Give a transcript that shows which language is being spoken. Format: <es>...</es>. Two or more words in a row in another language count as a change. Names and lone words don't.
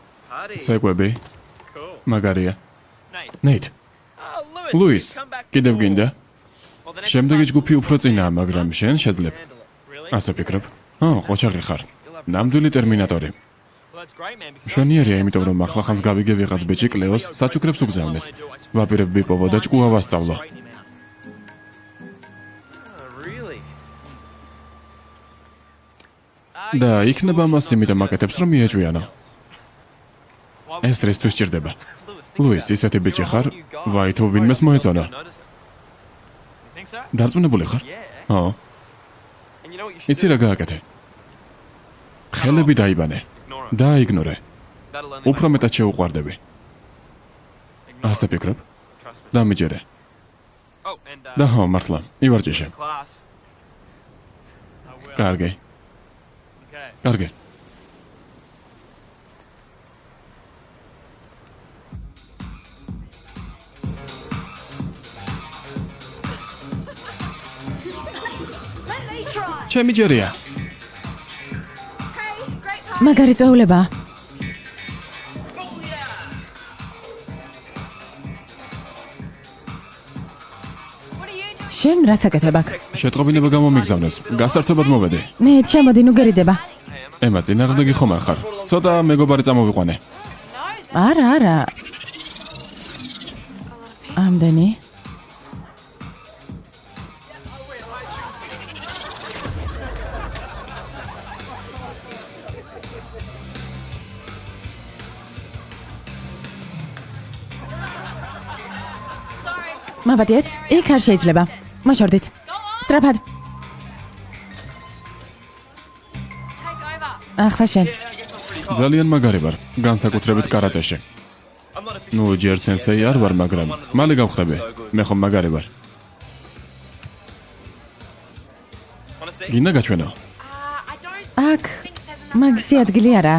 <ka>ცეკვები. მაგარია. Nate. ნეით. Oh, ლუის,</ka> <en>Come back.</en> <ka>კიდევ გინდა?</ka> <en>Well, the next</en> <ka>შემდეგი</ka> <en>time-</en> <ka>ჯგუფი უფრო წინაა, მაგრამ შენ შეძლებ.</ka> <en>Handle it. Really?</en> <ka>ასე ფიქრობ? ყოჩაღი ხარ. ნამდვილი ტერმინატორი.</ka> <en>Well, that's great, man. because</en> <ka>მშვენიერია, იმიტომ რომ ახლა ხანს გავიგე ვიღაც ბიჭი კლეოს საჩუქრებს უგზავნეს. ვაპირებ ვიპოვო და ჭკუა ვასწავლო.</ka> <en>Straighten him out. Oh, really?</en> <ka>და იქნება მას იმიტომ აკეთებს, რომ მიეჭვიანო. ეს რისთვის ჭირდება? ლუის, ისეთი ბიჭი ხარ? ვაი, თუ ვინმეს მოეწონა.</ka> <en>You think so?</en> <ka>დარწმუნებული ხარ?</ka> <en>Yeah. ო, And you know what you should</en> <ka>იცი რა გააკეთე? ხელები დაიბანე.</ka> <en>Ignore him.</en> <ka>დაიგნორე.</ka> <en>That'll only</en> <ka>უფრო მეტად შეუყვარდები.</ka> <en>Ignore</en> <ka>ასე</ka> <en>him.</en> <ka>ფიქრობ?</ka> <en>Trust me.</en> <ka>დამიჯერე.</ka> <en>Oh, and</en> <ka>და ხო, მართლა, ივარჯიშე.</ka> <en>class. I will.</en> <ka>კარგი,</ka> <en>Okay.</en> <ka>კარგი.</ka> <en>Let me try.</en> <ka>ჩემი ჯერია.</ka> <en>Hey, great party.</en> <ka>მაგარი წვეულება.</ka> <en>What are you doing?</en> <ka>შენ რას აკეთებ აქ? შეტყობინება გამომიგზავნეს. გასართობად მოვედი. ნეით, შემოდი, ნუ გერიდება. ემა, წინააღმდეგი ხომ არ ხარ? ცოტა მეგობარი წამოვიყვანე.</ka> <en>No,</en> <ka>არა, არა. ამდენი.</ka> <en>sorry.</en> <ka>მოვადეთ, იქ არ შეიძლება. მოშორდით.</ka> <en>Go on.</en> <ka>სწრაფად.</ka> <en>Take over.</en> <ka>ახლა შენ. ძალიან მაგარი ვარ, განსაკუთრებით კარატეში.</ka> <en>I'm not a</en> <ka>ნუ ჯერ სენსეი არ ვარ, მაგრამ მალე გავხდები. მე ხომ მაგარი ვარ.</ka> <en>Wanna see?</en> <ka>გინდა გაჩვენო?</ka> <en>I don't</en> <ka>აქ</ka> <en>think there's enough.</en> <ka>მაგისი ადგილი არა.</ka>